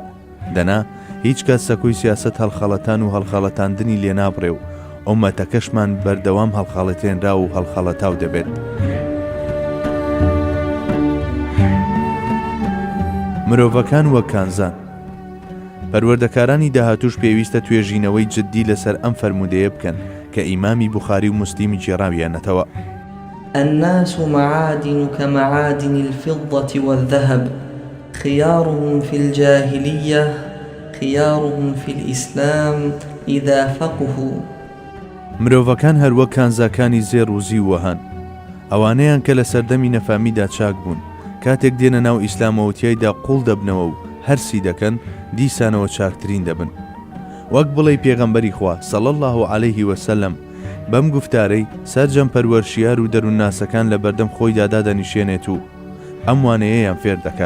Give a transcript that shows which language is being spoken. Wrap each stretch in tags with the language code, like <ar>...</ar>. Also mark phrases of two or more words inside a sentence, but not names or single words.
<ckb>دەنا هیچ کات سەکۆی سیاسەت هەڵخەڵەتان و هەڵخەڵەتاندنی لێ نابڕێ و ئومەتەکەشمان بەردەوام هەڵخەڵەتێنرا و هەڵخەڵەتاو دەبێت. مرۆڤەکان وەک کانزان. پەروەردەکارانی داهاتوش پێویستە توێژینەوەی جددی لەسەر ئەم فەرمودەیە بکەن کە ئیمامی بوخاری و موسلیمی جێڕاویانەتەوە.</ckb> <ar>الناس معادن كمعادن الفضة والذهب، خيارهم في الجاهلية خيارهم في الإسلام إذا فقهوا.</ar> <ckb>مرۆڤەکان هەروەک کانزاکانی زێر و زی وەهان، ئەوانەیان کە لە سەردەمی نەفامیدا چاک بوون، کاتێک دێنە ناو ئیسلامەوەتیایدا قوڵ دەبنەوە و هەرسی دەکەن دیسانەوە چاکترین دەبن. وەک بڵێ پێغەمبەری خوا</ckb> <ar>صلی الله علیه وسلم</ar> <ckb>بەم گفتارەی سەرجەم پەروەرشیار و دەروونناسەکان لە بەردەم خۆیدا دادەنیشێنێت و ئەم وانەیەیان فێر دەکات.</ckb>